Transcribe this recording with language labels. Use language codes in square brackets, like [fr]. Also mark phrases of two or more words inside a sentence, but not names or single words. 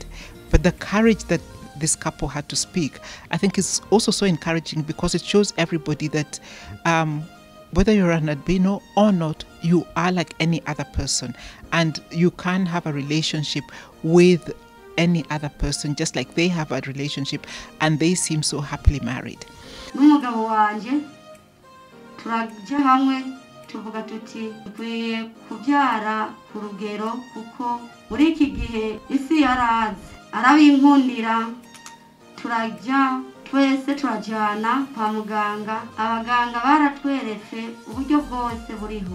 [en] But the courage that this couple had to speak, I think is also so encouraging, because it shows everybody that whether you're an albino or not, you are like any other person, and you can have a relationship with any other person just like they have a relationship, and they seem so happily married. [rw] N'umugabo wanje turaje hamwe tuvuga tuti dukwiye kubyara ku rugero kuko muri iki gihe isi yarazi arabinkundira. Turajya twese turajyana kwa muganga, abaganga baratweretse uburyo bwose buriho.